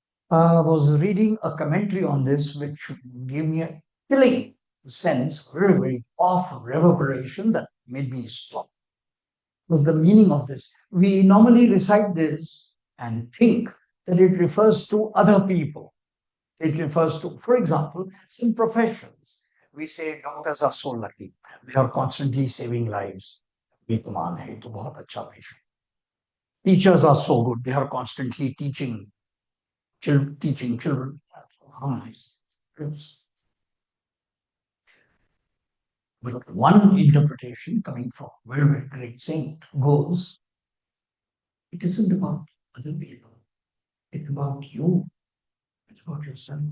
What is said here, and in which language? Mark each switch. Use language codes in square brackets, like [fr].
[en] I was reading a commentary on this, which gave me a chilling sense, very, very powerful reverberation that made me stop. Was the meaning of this? We normally recite this and think that it refers to other people. It refers to, for example, some professions. We say doctors are so lucky. They are constantly saving lives. [hi] ये कमाल है, ये तो बहुत अच्छा पेशा है. [en] Teachers are so good. They are constantly teaching children. How nice. Yes. But one interpretation coming from a very, very great saint goes, it isn't about other people. It's about you. It's about yourself.